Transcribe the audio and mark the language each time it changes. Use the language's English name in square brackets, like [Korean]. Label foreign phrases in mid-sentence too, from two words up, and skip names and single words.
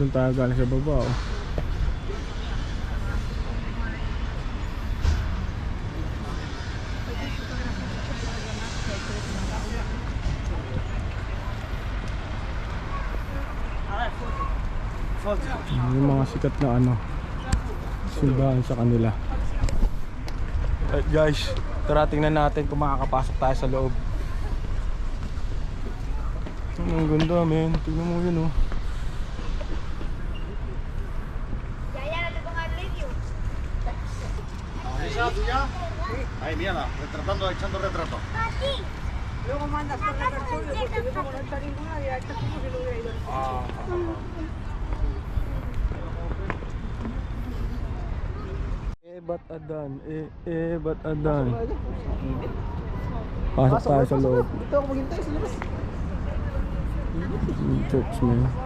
[Filipino] Doon tayo galing sa baba, oh. Yung mga sikat na ano, simbahan sa kanila. [English] Alright guys, [Filipino] tara tingnan natin kung makakapasok tayo sa loob. Ang ganda, men. Tingnan mo yun, oh. [Spanish] Ahí, mírala, retratando, echando retrato. Luego mandas por la persona porque yo como no está ninguna directa como si no hubiera ido. [Filipino] Ba't adan? Ba't adan? Pasok tayo sa loob. Dito ako maghintay sa labas. [English] Church, man.